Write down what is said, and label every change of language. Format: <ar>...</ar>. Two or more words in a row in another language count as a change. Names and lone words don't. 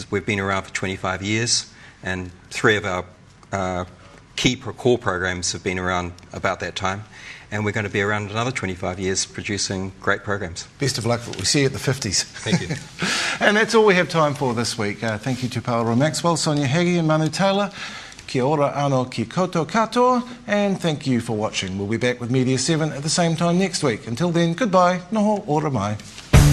<en>We've been around for 25 years, and 3 of our core programs have been around about that time. And we're going to be around another 25 years producing great programs. Best of luck for what we see at the 50s. Thank you. And that's all we have time for this week. Thank you to Paulroy Maxwell, Sonia Haggie and Manu Taylor.</en> <mi>Kia ora anō ki koutou katoa,</mi> <en>and thank you for watching. We'll be back with Media 7 at the same time next week. Until then, goodbye.</en> <mi>Noho ora mai.</mi>